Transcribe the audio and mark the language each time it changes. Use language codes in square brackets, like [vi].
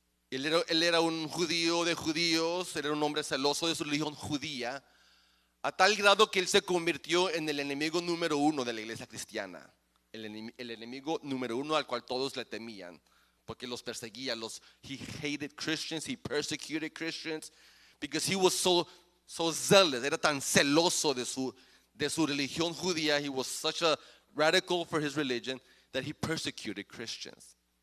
[es] Él era un judío de judíos, era un hombre celoso de su religión judía, a tal grado que él se convirtió en el enemigo número uno de la iglesia cristiana. El enemigo número uno al cual todos le temían, porque los perseguía. [en] He hated Christians, he persecuted Christians, because he was so zealous. [es] Era tan celoso de su religión judía. [en] He was such a radical for his religion that he persecuted Christians.